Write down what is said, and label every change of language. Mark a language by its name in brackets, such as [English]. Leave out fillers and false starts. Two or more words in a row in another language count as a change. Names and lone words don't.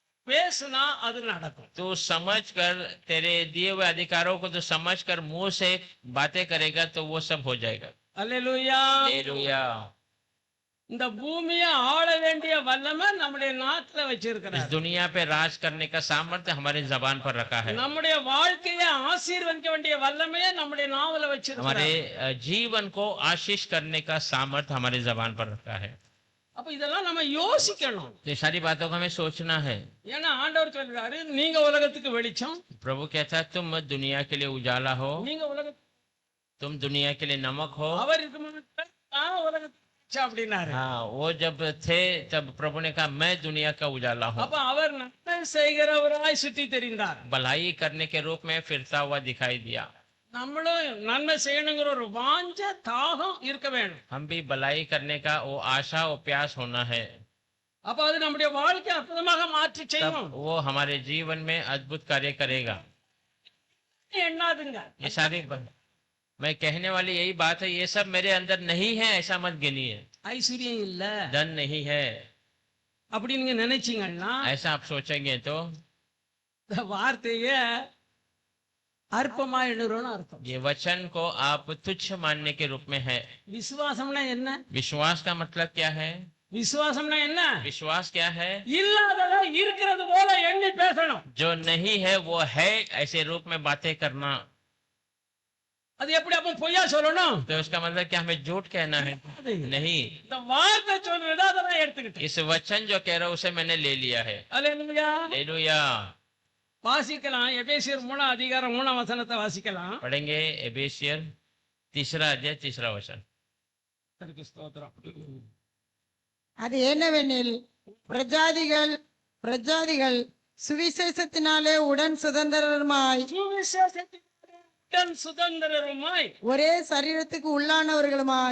[Tamil] பேசுனா அது நடக்கும். [Hindi] तू समझ कर, तेरे दिए हुए अधिकारों को तो समझ कर मुंह से बातें करेगा तो वो सब हो जाएगा। [Tamil] அல்லேலூயா. [Hindi] हालेलुया। [Tamil] இந்த பூமியை ஆள வேண்டிய வல்லமை நம்முடைய நாட்டுல [Hindi] इस [Tamil] வச்சிருக்கிறார். [Hindi] दुनिया पे राज करने का सामर्थ्य हमारे जबान पर रखा है। [Tamil] நம்முடைய வாழ்க்கையை ஆசீர்வதிக்க வேண்டிய வல்லமையை நம்முடைய நாவல [Hindi] हमारे [Tamil] வச்சிருக்கிறார். [Hindi] जीवन को आशीष करने का सामर्थ्य हमारे जबान पर रखा है। [Tamil] அப்ப இதெல்லாம் நம்ம யோசிக்கணும். [Hindi] तो ये सारी बातों को हमें सोचना है। [Tamil] ஏன்னா ஆண்டவர் சொல்றாரு, நீங்க உலகத்துக்கு வெளிச்சம், [Hindi] प्रभु कहता है तुम दुनिया के लिए उजाला हो, [Tamil] நீங்க உலகத்துக்கு, [Hindi] तुम दुनिया के लिए नमक हो। [Tamil] அவர் இருக்கும் நான் உலகத்துக்கு வெளிச்சம் அப்படின்னாரு. [Hindi] हाँ, वो जब थे तब प्रभु ने कहा मैं दुनिया का उजाला हूँ। [Tamil] அப்ப அவர் நன்மை செய்கிறவராய் சுற்றி தெரிந்தார். [Hindi] भलाई करने के रूप में फिरता हुआ दिखाई दिया। [Tamil] நம்மளும் நன்மை செய்யணுங்கிற ஒரு வாஞ்ச தாகம் இருக்க வேணும். [Hindi] हम भी भलाई करने का वो आशा और प्यास होना है। [Tamil] அப்ப அது நம்முடைய வாழ்க்கை அற்புதமாக மாற்றி [Hindi] तब [Tamil] செய்யும். [Hindi] वो हमारे जीवन में अद्भुत कार्य करेगा। [Tamil] எண்ணாதுங்க. [Hindi] ये मैं कहने वाली यही बात है, ये सब मेरे अंदर नहीं है ऐसा मत गिनिए। [Tamil] ஐஸ்வர்யம் இல்ல [Hindi] धन नहीं है [Tamil] அப்படி நீங்க நினைச்சீங்கன்னா [Hindi] ऐसा आप सोचेंगे तो [Tamil] இந்த வார்த்தைய அற்பமா எண்ணுறோம்னு அர்த்தம். [Hindi] ये वचन को आप तुच्छ मानने के रूप में है। [Tamil] விசுவாசம்னா என்ன? [Hindi] विश्वास का मतलब क्या है? [Tamil] விசுவாசம்னா என்ன? [Hindi] विश्वास क्या है? [Tamil] இல்லாதத இருக்கிறது போல எண்ணி பேசணும். [Hindi] जो नहीं है वो है ऐसे रूप में बातें करना। [Tamil] அது எப்படி அப்ப பொய்யா சொல்லணும்? [Hindi] तो इसका मतलब क्या हमें झूठ कहना है? नहीं, [Tamil] இந்த வார்த்தை சொல்றதா அதை எடுத்துக்கிட்டு. [Hindi] इस वचन जो कह रहा हूं उसे मैंने ले लिया है। [Tamil] அல்லேலூயா. [Hindi] हालेलुया। [Tamil] வாசிக்கலாம். எபேசியர் 3 அதிகாரம் 3 வசனத்தை வாசிக்கலாம். [Hindi] पढ़ेंगे एबेसियर 3 अध्याय 3 वचन। [Tamil] கர்த்தருக்கு ஸ்தோத்திரம். அது என்னவெனில் பிரஜாதிகள் சுவிசேஷத்தினாலே உடன் சுதந்திரமாய் சுவிசேஷத்தின் சுதந்திரருமாய் ஒரே சரீரத்துக்கு உள்ளானவர்களுமாய்